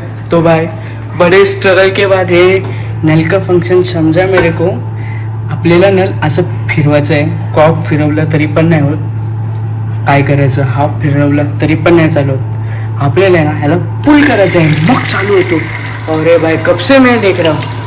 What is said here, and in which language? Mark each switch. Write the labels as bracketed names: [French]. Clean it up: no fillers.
[Hindi] तो भाई बड़े स्ट्रगल के बाद हे नल का फंक्शन समजा मेरे को. [Marathi] आपल्याला नल असं फिरवायचं आहे. कॉक फिरवलं तरी पण नाही होत. काय करायचं हाफ फिरवला तरी पण नाही चालू होत. आपल्याला आहे ना ह्याला पुल करायचं आहे मग चालू होतो. [Hindi] अरे भाई कब से मैं देख रहा हूँ.